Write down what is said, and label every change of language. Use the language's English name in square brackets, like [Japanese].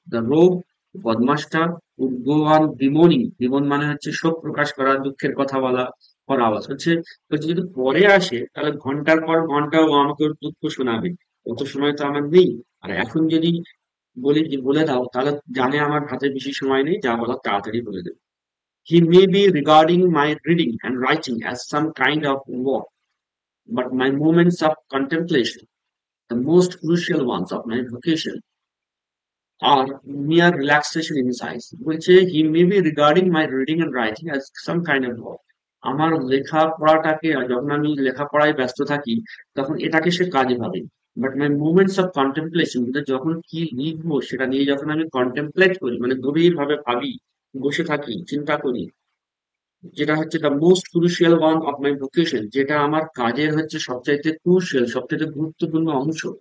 [Bangla] The rogue, বদমাসটা, [English] would go on bemoaning, [Bangla] bemoan মানে হচ্ছে শোক প্রকাশ করা, দুঃখের কথা বলা, [English] for hours [Bangla] বলছে যদি পরে আসে তাহলে ঘন্টার পর ঘন্টা ও আমাকে ওর দুঃখ শোনাবে। অত সময় তো আমার নেই। আর এখন যদি বলি যে বলে দাও, তাহলে জানে আমার হাতে বেশি সময় নেই, যা বলার তাড়াতাড়ি বলে দেবে। [English] He may be regarding my reading and writing as some kind of work, but my moments of contemplation, the most crucial ones of my vocation, are mere relaxation in his eyes. [Bangla] বলছে [English] he may be regarding my reading and writing as some kind of work. [Bangla] আমার লেখাপড়াটাকে, যখন আমি লেখাপড়ায় ব্যস্ত থাকি, তখন এটাকে সে কাজে ভাবে। [English] but my moments of contemplation, [Bangla] যখন কি লিখবো সেটা নিয়ে যখন আমি কন্টেম্পলেট করি, মানে গভীর ভাবে ভাবি, বসে থাকি, চিন্তা করি, যেটা হচ্ছে [English] the most crucial one of my vocation, [Bangla] যেটা আমার কাজের হচ্ছে সবচাইতে ক্রুশিয়াল, সবচাইতে গুরুত্বপূর্ণ অংশ।